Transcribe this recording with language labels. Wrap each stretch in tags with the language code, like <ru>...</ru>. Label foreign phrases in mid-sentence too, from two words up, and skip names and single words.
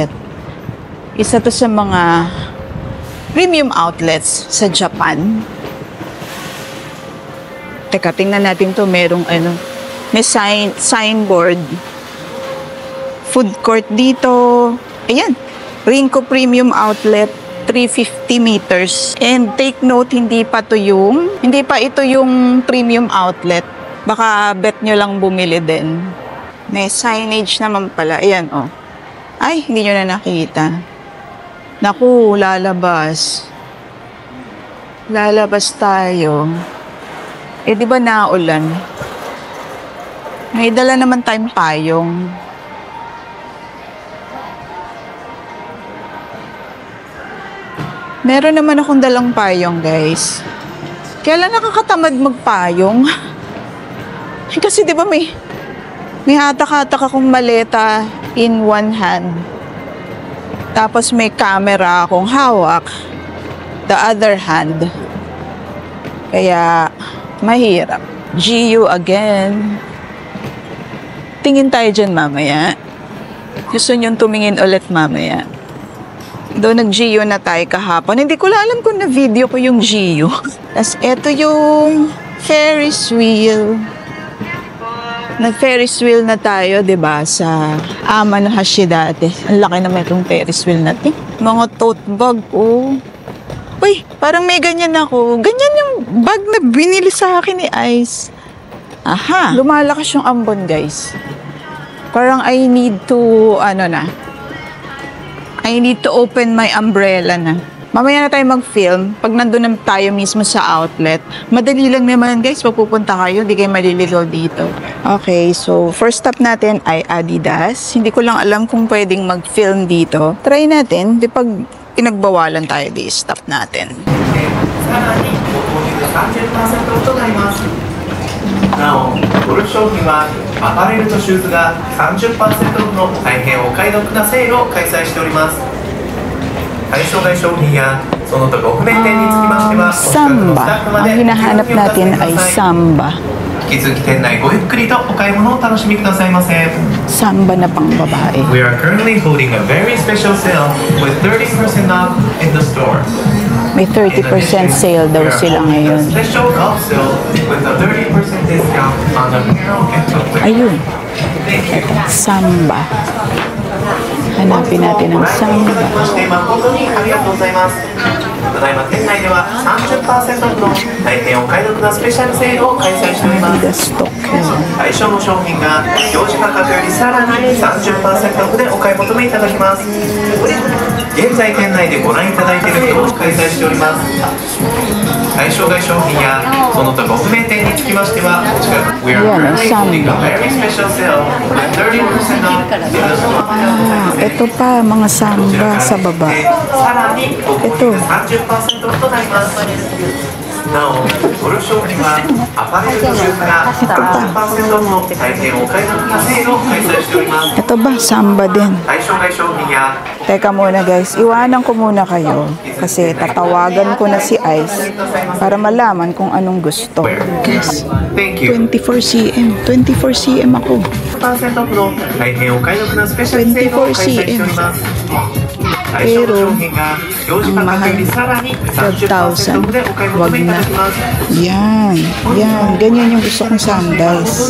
<tl>Isa to sa mga premium outlets sa Japan. Teka, tingnan natin to. Merong may signboard. Food court dito. Ayan, Rinko Premium Outlet. 350 meters.</tl> <en>And take note,</en> <tl>hindi pa ito yung premium outlet. Baka bet nyo lang bumili din. May signage naman pala. Ayan, oh. Ay, hindi nyo na nakita. Naku, lalabas. Lalabas tayo. Eh, di ba naulan? May dala naman tayong payong. Meron naman akong dalang payong, guys. Kailan nakakatamad magpayong? Kasi di ba may hatak-hatak akong maleta</tl> <en>in one hand.</en> <tl>Tapos may camera akong hawak.</tl> <en>The other hand.</en> <tl>Kaya, mahirap.</tl> <en>GU again.</en> <tl>Tingin tayo dyan mamaya. Gusto nyo tumingin ulit mamaya. Doon nag-GU na tayo kahapon. Hindi ko alam kung na-video ko yung GU. Tapos eto yung</tl> <en>Ferris wheel.</en> <tl>Nag-</tl> <en>Ferris wheel</en> <tl>na tayo, 'di ba, sa Amanohashi dati. Ang laki naman itong</tl> <en>Ferris wheel</en> <tl>natin. Mga</tl> <en>tote bag,</en> <tl>oh. Uy, parang may ganyan ako. Ganyan yung bag na binili sa akin ni Ice. Aha, lumalakas yung ambon, guys.</tl> <en>Parang I need to, I need to open my umbrella na.</en> <tl>Mamaya na tayo mag-film. Pag nandun na tayo mismo sa outlet, madali lang naman, guys. Pupunta kayo, hindi kayo maliligaw dito.</tl> <en>Okay, so first stop</en> <tl>natin ay Adidas. Hindi ko lang alam kung pwedeng mag-film dito. Try natin. Di pag pinagbawalan tayo, di stop natin.</tl> <ja>なお、ゴルフ商品はアパレルとシューズが 30% オフの大変お買い得なセールを開催しております。対象外商品やその他ご不明点につきましては、お近くのスタッフまで</ja> <tl>Ang hinahanap natin ay Samba.</tl> <ja>引き続き店内ごゆっくりとお買い物をお楽しみくださいませ。</ja> <tl>Samba na pang babae.</tl> <en>We are currently holding a very special sale with 30% off in the store.</en> <tl>May 30% sale daw sila ngayon.</tl> <en>Special golf sale with a 30% discount on apparel and footwear.</en> <tl>Ayun. Samba. Hanapin natin ang Samba.</tl> <ja>誠にありがとうございます。ただいま店内では 30% オフの大変お買い得なスペシャルセールを開催しております。</ja> <en>Adidas stock.</en> <ja>対象の商品が表示価格よりさらに 30% オフでお買い求めいただけます。現在店内でご覧いただいている今日開催しております。対象外商品やその他ご不明点につきましてはお近く</ja> <en>We are currently holding a very special sale with 30% off in the store.</en> <tl>Ito pa, mga Samba sa baba.</tl> <ja>さらにご購入で 30% オフとなります。なお、ゴルフ商品はアパレルとシューズが 30% オフの大変お買い得なセールを開催しております。</ja> <tl>Ito ba? Samba din.</tl> <ja>対象外商品や</ja> <tl>Teka muna, guys. Iwanan ko muna kayo. Kasi tatawagan ko na si Ice para malaman kung anong gusto. Guys,</tl> <en>Thank you.</en> <tl>24 cm. 24 cm ako.</tl> <ja>10% オフの大変お買い得なスペシャルセールを開催しております。対象の商品が表示価格よりさらに 30% オフでお買い求めいただきます。</ja> <tl>Yan. Yan. Ganyan yung gusto kong sandals.</tl>